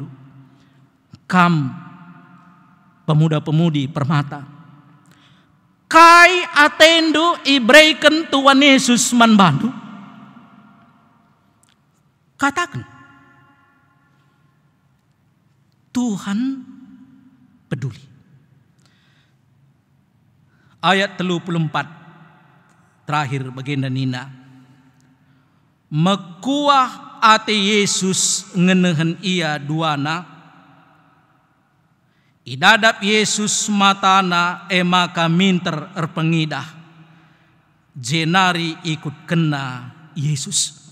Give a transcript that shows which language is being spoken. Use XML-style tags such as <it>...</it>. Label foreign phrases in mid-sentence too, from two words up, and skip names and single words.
<btx>Kam pemuda-pemudi permata. Kai atendu ibrekan Tuhan Yesus manbandu.</btx> <id>Katakan Tuhan peduli. Ayat 34 terakhir bagian nina.</id> <btx>Mekuah ate Yesus ngenehen ia duana. Idadap Yesus matana emaka minter erpengidah. Jenari ikut kena Yesus.</btx>